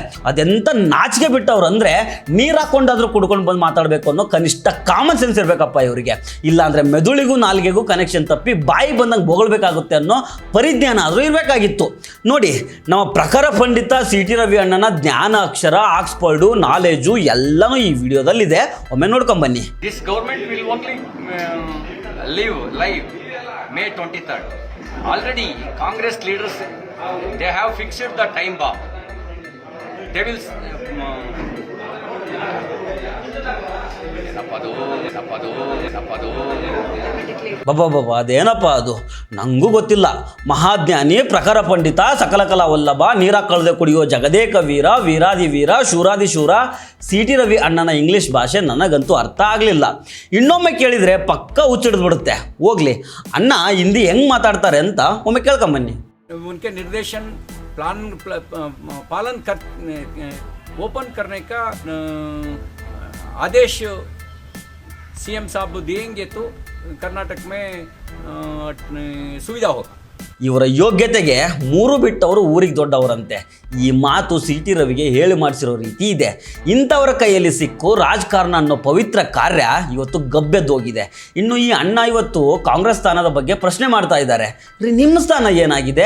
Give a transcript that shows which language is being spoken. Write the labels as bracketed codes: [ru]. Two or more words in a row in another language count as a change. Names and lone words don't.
[kn] ಅದೆಂತ ನಾಚಿಕೆ ಬಿಟ್ಟವ್ರು ಅಂದ್ರೆ ನೀರು ಹಾಕೊಂಡಾದ್ರೂ ಕುಡ್ಕೊಂಡು ಬಂದು ಮಾತಾಡಬೇಕು ಅನ್ನೋ ಕನಿಷ್ಠ [en] common sense [kn] ಇರಬೇಕಪ್ಪ ಇವರಿಗೆ. ಇಲ್ಲಾಂದ್ರೆ ಮೆದುಳಿಗೂ ನಾಲ್ಗೆಗೂ ಕನೆಕ್ಷನ್ ತಪ್ಪಿ ಬಾಯಿ ಬಂದಂಗೆ ಬೊಗಳ್ಬೇಕಾಗುತ್ತೆ ಅನ್ನೋ ಪರಿಜ್ಞಾನ ಆದರೂ ಇರಬೇಕಾಗಿತ್ತು. ನೋಡಿ, ನಮ್ಮ ಪ್ರಖರ ಪಂಡಿತ CT ರವಿ ಅಣ್ಣನ ಜ್ಞಾನ, ಅಕ್ಷರ, ಆಕ್ಸ್ಫರ್ಡು, ನಾಲೆಜು ಎಲ್ಲನೂ ಈ ವಿಡಿಯೋದಲ್ಲಿದೆ. ಒಮ್ಮೆ ನೋಡ್ಕೊಂಬನ್ನಿ. [en] This government will only live May 23rd. Already Congress leaders, they have fixed the time bomb. They will [kn] ಬಾಬಾ ಅದೇನಪ್ಪ ಅದು ನಂಗೂ ಗೊತ್ತಿಲ್ಲ. ಮಹಾಜ್ಞಾನಿ, ಪ್ರಖರ ಪಂಡಿತ, ಸಕಲ ಕಲಾ ವಲ್ಲಭ, ನೀರ ಕಳೆದೆ ಕುಡಿಯೋ ಜಗದೇಕ ವೀರ, ವೀರಾದಿ ವೀರ, ಶೂರಾದಿ ಶೂರ. CT ರವಿ ಅಣ್ಣನ ಇಂಗ್ಲೀಷ್ ಭಾಷೆ ನನಗಂತೂ ಅರ್ಥ ಆಗಲಿಲ್ಲ. ಇನ್ನೊಮ್ಮೆ ಕೇಳಿದರೆ ಪಕ್ಕ ಹುಚ್ಚಿಡ್ದ್ಬಿಡುತ್ತೆ. ಹೋಗ್ಲಿ, ಅಣ್ಣ ಹಿಂದಿ ಹೆಂಗೆ ಮಾತಾಡ್ತಾರೆ ಅಂತ ಒಮ್ಮೆ ಕೇಳ್ಕೊಂಬನ್ನಿ. [hi] उनके निर्देशन पालन कर ओपन करने का आदेश CM साहब देंगे तो कर्नाटक में सुविधा होगा. [kn] ಇವರ ಯೋಗ್ಯತೆಗೆ 3 ಬಿಟ್ಟವರು ಊರಿಗೆ ದೊಡ್ಡವರಂತೆ. ಈ ಮಾತು CT ರವಿಗೆ ಹೇಳಿ ಮಾಡಿಸಿರೋ ರೀತಿ ಇದೆ. ಇಂಥವರ ಕೈಯಲ್ಲಿ ಸಿಕ್ಕು ರಾಜಕಾರಣ ಅನ್ನೋ ಪವಿತ್ರ ಕಾರ್ಯ ಇವತ್ತು ಗಬ್ಬೆದ್ದೋಗಿದೆ. ಇನ್ನು ಈ ಅಣ್ಣ ಇವತ್ತು ಕಾಂಗ್ರೆಸ್ ಸ್ಥಾನದ ಬಗ್ಗೆ ಪ್ರಶ್ನೆ ಮಾಡ್ತಾ ಇದ್ದಾರೆ. ರೀ, ನಿಮ್ಮ ಸ್ಥಾನ ಏನಾಗಿದೆ?